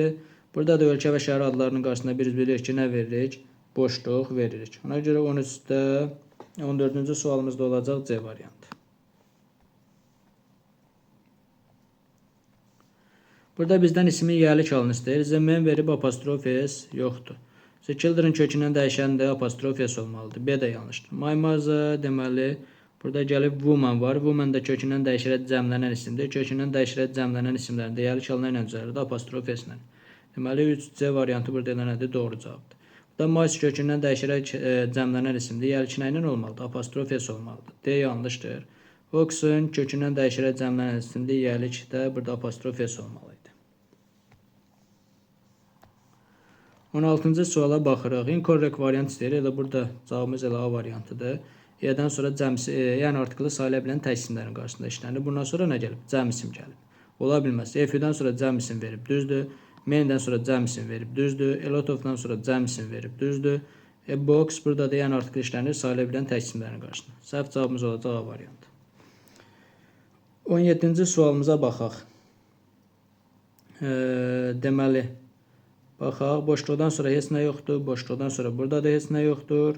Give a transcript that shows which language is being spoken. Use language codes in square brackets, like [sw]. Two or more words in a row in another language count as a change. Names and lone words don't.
[az] Burada da ölkə və şəhər adlarının qarşısında biz bilirik ki, nə veririk? Boşluq veririk. Ona görə 13-də 14-cü sualımızda olacaq C variantı. Burada bizdən ismin yerli çalını istəyir. [en] The man [az] verib apostrof s yoxdur. [en] The children [az] kökündən dəyişən də apostrof s olmalıdır. B də yanlışdır. [en] My mother [az] deməli burada gəlib woman var. Woman da kökündən dəyişərək cəmlənən isimdir. Kökündən dəyişərək cəmlənən isimlərin də yerli çalını ilə düzəlir. Apostrof s ilə. Deməli 3C variantı burada eləməlidir. Doğru cavabdır. Burada mice kökündən dəyişərək cəmlənən isimdir. Yerli nə ilə olmalıdır? Apostrof s olmalıdır. D yanlışdır. Oxen kökündən dəyişərək cəmlənən isimdir. Yerli də burada apostrof s olmalı idi. 16-cı suala baxırıq. Incorrect variant istəyir. Elə burada cavabımız elə A variantıdır. E-dən sonra yəni artiklı sayıla bilən tək isimlərin qarşısında işlənir. Bundan sonra nə gəlib? Cəm isim gəlib. Ola bilməz. F-dən sonra cəm isim verib, düzdür. Many-dən sonra cəm isim verib, düzdür. [en] A lot of- [az] dan sonra cəm isim verib, düzdür. Box burada da yəni artiklı işlənir sayıla bilən tək isimlərin qarşısında. Səhv cavabımız olacaq A variantı. 17-ci sualımıza baxaq. Deməli, baxaq, boşluqdan sonra heç nə yoxdur, boşluqdan sonra burada da heç nə yoxdur.